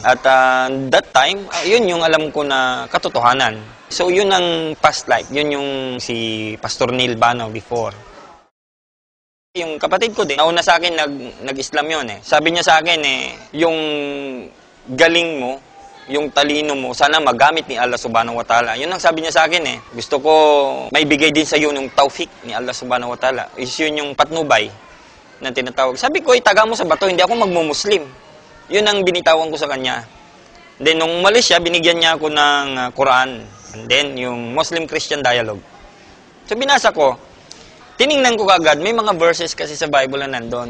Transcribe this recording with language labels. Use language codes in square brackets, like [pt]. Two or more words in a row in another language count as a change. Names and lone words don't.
[en] At that time, [tl] yun yung alam ko na katotohanan. So yun ang [en] past life. [tl] Yun yung si Pastor Neil Banaw before. Yung kapatid ko din, nauna sa akin nag-Islam yun eh. Sabi niya sa akin yung galing mo, yung talino mo, sana magamit ni Allah [ar] سبحانه وتعالى. [tl] Yun ang sabi niya sa akin eh. Gusto ko maibigay din sa iyo yung taufik ni Allah [ar] سبحانه وتعالى. [tl] Is yun yung patnubay na tinatawag. Sabi ko, itaga mo sa bato, hindi ako magmumuslim. Yun ang binitawan ko sa kanya. Then, nung umalis siya, binigyan niya ako ng Quran. [en] And then, yung Muslim-Christian dialogue. [tl] So, binasa ko. Tiningnan ko kagad, may mga verses kasi sa Bible na nandun.